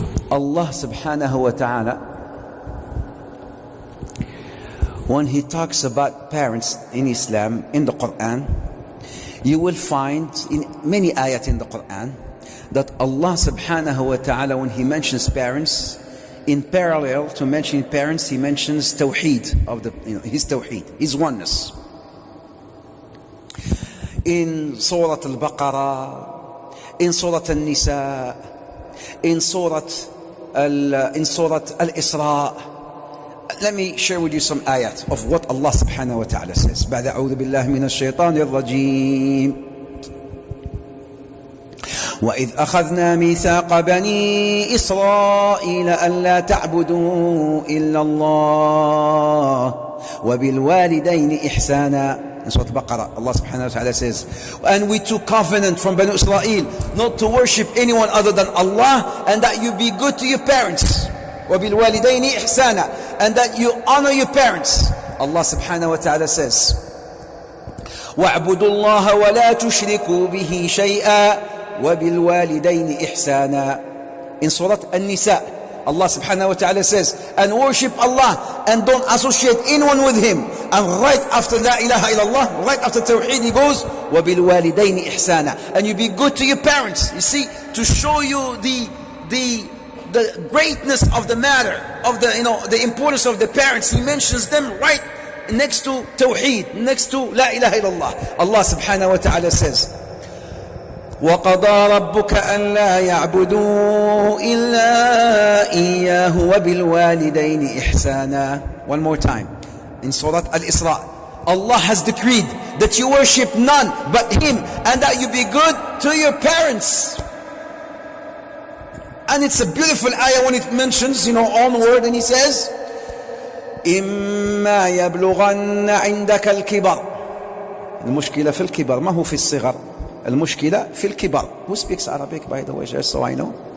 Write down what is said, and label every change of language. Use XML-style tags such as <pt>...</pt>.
<en>Allah subhanahu wa ta'ala, when He talks about parents in Islam, in the Quran, you will find in many ayat in the Quran, that Allah subhanahu wa ta'ala, when He mentions parents, in parallel to mentioning parents, He mentions tawheed, His tawheed, His oneness. In Surah Al-Baqarah, in Surah Al-Nisa, in Surah Al-Isra. Let me share with you some ayat of what Allah subhanahu wa ta'ala says.</en> <ar>بعد أعوذ بالله من الشيطان الرجيم. وإذ أخذنا ميثاق بني إسرائيل ألا تعبدوا إلا الله وبالوالدين إحسانا.</ar> <en>In Surah Al-Baqarah, Allah subhanahu wa ta'ala says, and we took covenant from Banu Israel not to worship anyone other than Allah, and that you be good to your parents.</en> <ar>وَبِالْوَالِدَيْنِ إِحْسَانًا,</ar> <en>and that you honor your parents. Allah subhanahu wa ta'ala says,</en> <ar>وَاعْبُدُوا اللَّهَ وَلَا تُشْرِكُوا بِهِ شَيْئًا وَبِالْوَالِدَيْنِ إِحْسَانًا.</ar> <en>In Surah An-Nisa, Allah subhanahu wa ta'ala says, and worship Allah and don't associate anyone with Him. And right after La ilaha illallah, right after Tawheed, He goes,</en> <ar>وَبِالْوَالِدَيْنِ إِحْسَانًا.</ar> <en>And you be good to your parents. You see, to show you the greatness of the matter, of the importance of the parents. He mentions them right next to Tawheed, next to La ilaha illallah. Allah subhanahu wa ta'ala says,</en> <ar>وَقَضَى رَبُّكَ أَنْ لَا يَعْبُدُوا إِلَّا إِيَّاهُ وَبِالْوَالِدَيْنِ إِحْسَانًا.</ar> <en>One more time. In Surah Al-Isra, Allah has decreed that you worship none but Him and that you be good to your parents. And it's a beautiful ayah when it mentions, onward, and He says,</en> <ar>إِمَّا يَبْلُغَنَّ عِنْدَكَ الْكِبَرِ. المشكلة في الكبر ما هو في الصغر. المشكلة في الكبر.</ar> <en>Who speaks Arabic, by the way, just so I know?</en>